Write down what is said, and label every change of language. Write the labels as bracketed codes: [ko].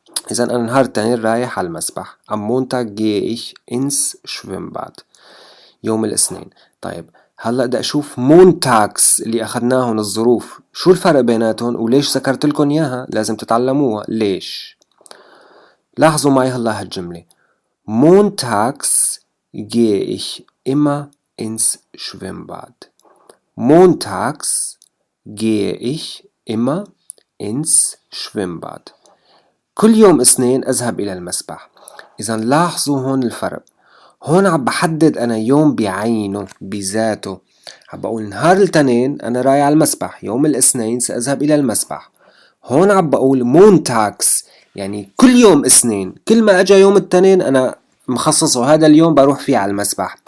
[ar] إذن أنا نهار تاني رايح على المسبح، [de] أم مونتاك جيه إيش إنس شويمباد، [ar] يوم الاثنين. طيب هلأ بدي أشوف مونتاكس اللي أخذناهن الظروف، شو الفرق بيناتهم وليش ذكرت لكم إياها؟ لازم تتعلموها ليش. لاحظوا معي هلا هالجملة، [de] Montags gehe ich immer ins Schwimmbad. Montags gehe ich immer ins Schwimmbad. [ar] كل يوم اثنين اذهب الى المسبح. اذا لاحظوا هون الفرق، هون عم بحدد انا يوم بعينه بذاته، عم بقول نهار الاثنين انا رايح على المسبح، يوم الاثنين ساذهب الى المسبح. هون عم بقول Montags يعني كل يوم اثنين، كل ما اجى يوم الاثنين انا مخصصه هذا اليوم بروح فيه على المسبح.